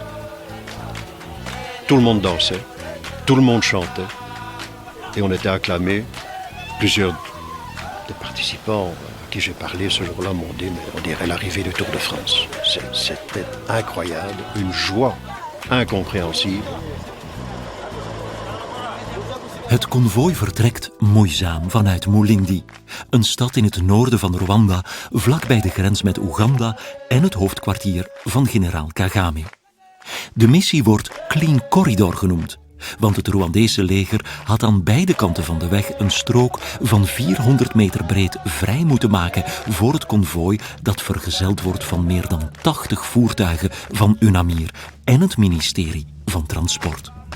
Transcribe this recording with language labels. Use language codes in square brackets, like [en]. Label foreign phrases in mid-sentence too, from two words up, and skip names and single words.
[fr] Tout le monde dansait, tout le monde chantait, et on était acclamés. Plusieurs des participants à qui j'ai parlé ce jour-là m'ont dit mais on dirait l'arrivée du Tour de France. C'était incroyable, une joie incompréhensible. [nl] Het konvooi vertrekt moeizaam vanuit Mulindi, een stad in het noorden van Rwanda, vlakbij de grens met Oeganda en het hoofdkwartier van generaal Kagame. De missie wordt Clean Corridor genoemd, want het Rwandese leger had aan beide kanten van de weg een strook van 400 meter breed vrij moeten maken voor het konvooi dat vergezeld wordt van meer dan 80 voertuigen van UNAMIR en het ministerie van Transport.